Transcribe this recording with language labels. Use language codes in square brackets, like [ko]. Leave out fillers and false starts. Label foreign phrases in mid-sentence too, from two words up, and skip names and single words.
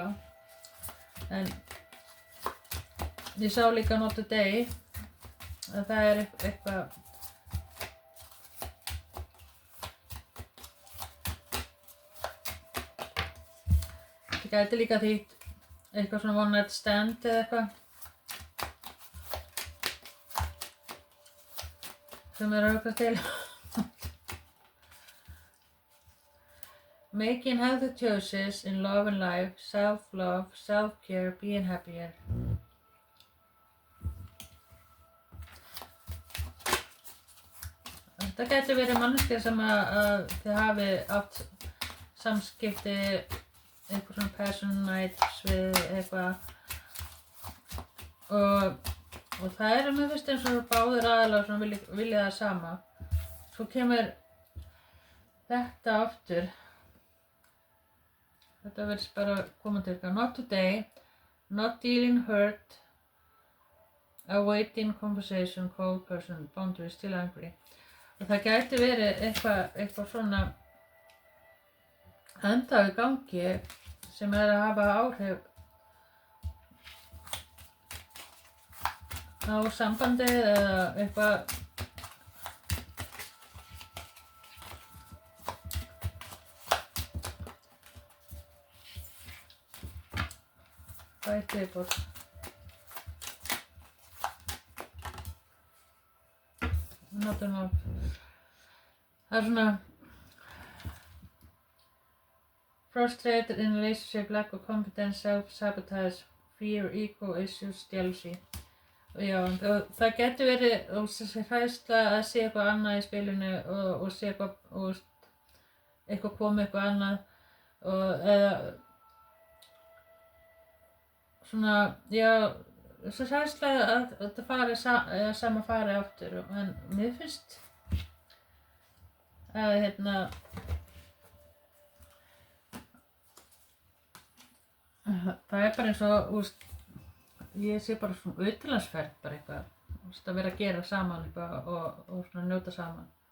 [is] En ég sá líka [en] Not Today [is] að það er eitthvað það gæti líka þýtt eitthvað svona [en] one night stand [is] eða eitthvað sem er að hugsa til. [en] Making healthy choices in love and life, self-love, self-care, being happier. [is] Þetta gæti verið manneskja sem að þið hafi átt samskipti, eitthvað svona [en] passion nights [is] við eitthvað og það er mér finnst eins og báðir aðilar sem vilja það sama. Svo kemur þetta aftur. Þetta verðist bara koma til eitthvað. [en] Not today, not dealing hurt, awaiting conversation, cold person, boundaries, still angry. [is] Og það gæti verið eitthvað svona ennþá í gangi sem er að hafa áhrif á sambandið eða eitthvað eitt viðbót. Notum á. Það er svona [en] frustrated in relationship, lack of confidence, self-sabotage, fear, ego issues, jealousy. [is] Já, og það getur verið þessi hræðsla að sé eitthvað annað í spilinu og sé eitthvað koma eitthvað annað eða svona, já, þessi hræðsla að þetta sama fari aftur en mér finnst að það er bara eins og ég sé bara svona utanlandsferð bara eitthvað að vera að gera saman eitthvað og svona njóta saman.